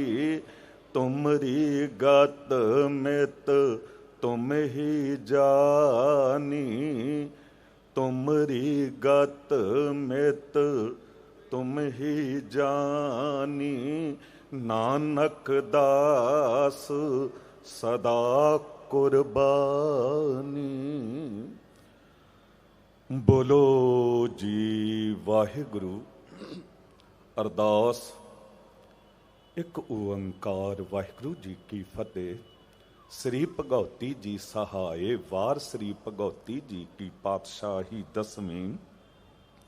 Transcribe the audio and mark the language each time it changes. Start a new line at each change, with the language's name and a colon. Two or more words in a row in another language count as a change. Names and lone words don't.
Hindi: तुमरी गत मित तुम ही जानी। तुमरी गत मित तुम ही जानी। नानक दास सदा कुर्बानी।
Punjabi: ਬੋਲੋ ਜੀ ਵਾਹਿਗੁਰੂ। ਅਰਦਾਸ। ਇੱਕ ਓੰਕਾਰ ਵਾਹਿਗੁਰੂ ਜੀ ਕੀ ਫਤਿਹ। ਸ੍ਰੀ ਭਗਉਤੀ ਜੀ ਸਹਾਏ ਵਾਰ। ਸ੍ਰੀ ਭਗਉਤੀ ਜੀ ਕੀ ਪਾਤਸ਼ਾਹੀ ਦਸਵੀਂ।